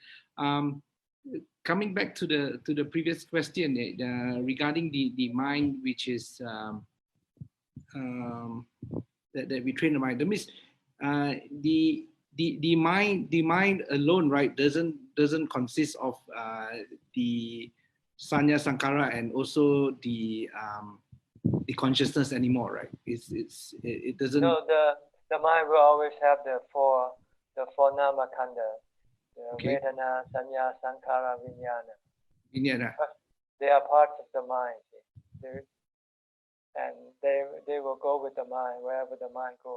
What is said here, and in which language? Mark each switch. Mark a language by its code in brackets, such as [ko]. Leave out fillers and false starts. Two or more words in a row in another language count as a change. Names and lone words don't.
[en] Coming back to the previous question regarding the mind, which is that we train the mind. That means the mind alone, right, doesn't consist of the [pi] sanya sankhara [en] and also the consciousness anymore, right? It doesn't. No, the mind will always have the four [pi] nama khandha, [en] the Okay. [pi] Vedana, Sanya, Sankhara, Vijnana. Vijnana. [en] They are parts of the mind, and they will go with the mind wherever the mind goes.